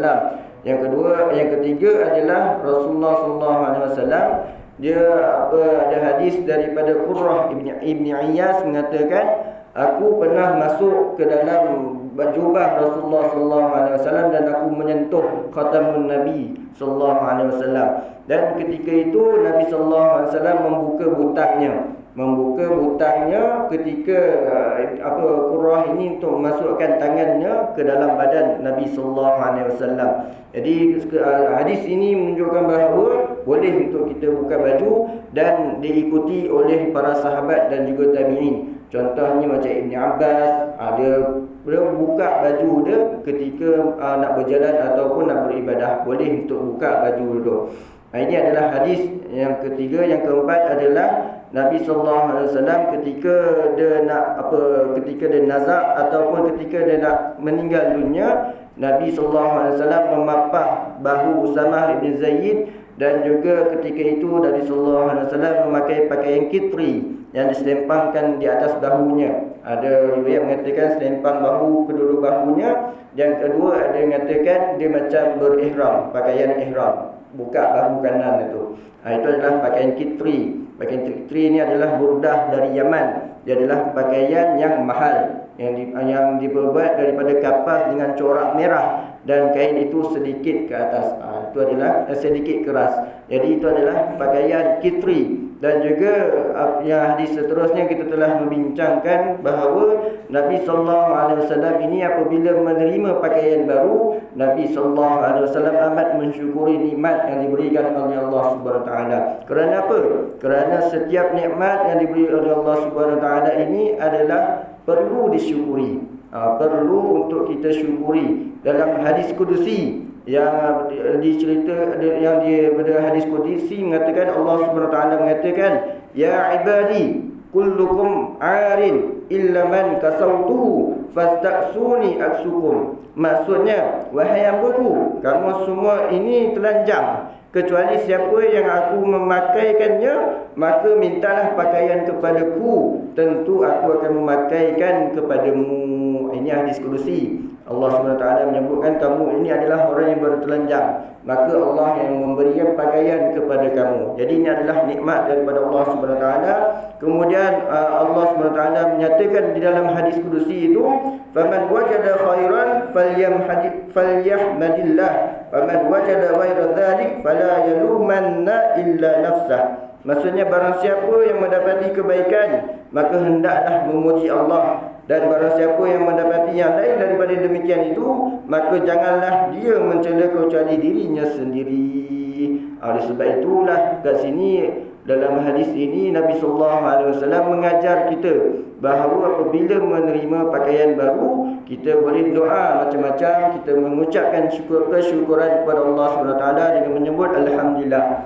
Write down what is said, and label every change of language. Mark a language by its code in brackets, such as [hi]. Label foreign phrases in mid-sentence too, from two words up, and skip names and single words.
[ms] Yang kedua, yang ketiga adalah Rasulullah SAW. Dia ada hadis daripada Qurrah ibni Iyas mengatakan aku pernah masuk ke dalam jubah Rasulullah [ar] صلى الله عليه وسلم [ms] dan aku menyentuh [ar] خاتم النبي صلى الله عليه وسلم. [ms] Dan ketika itu Nabi [ar] صلى الله عليه وسلم [ms] membuka butangnya ketika Qurrah ini untuk memasukkan tangannya ke dalam badan Nabi [ar] صلى الله عليه وسلم. [ms] Jadi hadis ini menunjukkan bahawa boleh untuk kita buka baju dan diikuti oleh para sahabat dan juga tabi'in. Contohnya macam Ibn Abbas, dia buka baju dia ketika nak berjalan ataupun nak beribadah, boleh untuk buka baju dia. Ini adalah hadis yang ketiga. Yang keempat adalah Nabi [ar] صلى الله عليه وسلم [ms] ketika dia nazak ataupun ketika dia nak meninggal dunia, Nabi [ar] صلى الله عليه وسلم [ms] memapah bahu Usamah bin Zaid, dan juga ketika itu Nabi [ar] صلى الله عليه وسلم [ms] memakai pakaian kitri yang diselempangkan di atas bahunya. Ada riwayat mengatakan selempang bahu, kedua bahunya. Yang kedua ada yang mengatakan dia macam berihram, pakaian ihram, buka bahu kanan itu. Itu adalah pakaian kitri. Pakaian kitri ini adalah burdah dari Yaman. Dia adalah pakaian yang mahal, yang dibuat daripada kapas dengan corak merah dan kain itu sedikit ke atas. Itu adalah sedikit keras. Jadi itu adalah pakaian kitri. Dan juga yang hadis seterusnya kita telah membincangkan bahawa Nabi [ar] صلى الله عليه وسلم [ms] ini apabila menerima pakaian baru, Nabi [ar] صلى الله عليه وسلم [ms] amat mensyukuri nikmat yang diberikan oleh [ar] الله سبحانه وتعالى. [ms] Kerana apa? Kerana setiap nikmat yang diberi oleh [ar] الله سبحانه وتعالى [ms] ini adalah perlu disyukuri. Perlu untuk kita syukuri. Dalam hadis kudusi yang pada hadis qudsi mengatakan, [ar] الله سبحانه وتعالى [ms] mengatakan, [ar] يا عبادي كلكم عار إلا من كسوته فاستكسوني أكسكم. [ms] Maksudnya, wahai hambaku, kamu semua ini telanjang kecuali siapa yang aku memakaikannya, maka mintalah pakaian kepadaku, tentu aku akan memakaikan kepadamu. Ini hadis qudsi. Allah SWT menyebutkan kamu ini adalah orang yang bertelanjang, maka Allah yang memberikan pakaian kepada kamu. Jadi ini adalah nikmat daripada Allah SWT. Kemudian Allah SWT menyatakan di dalam hadis qudsi itu, [ar] فمن وجد خيرا فليحمد الله فمن وجد غير ذلك فلا يلومن إلا نفسه. [ms] Maksudnya, barang siapa yang mendapati kebaikan, maka hendaklah memuji Allah. Dan barang siapa yang mendapati yang lain daripada demikian itu, maka janganlah dia mencela kecuali dirinya sendiri. Oleh sebab itulah kat sini dalam hadis ini Nabi [ar] صلى الله عليه وسلم [ms] mengajar kita bahawa apabila menerima pakaian baru, kita boleh doa macam-macam, kita mengucapkan kesyukuran kepada Allah SWT dengan menyebut alhamdulillah.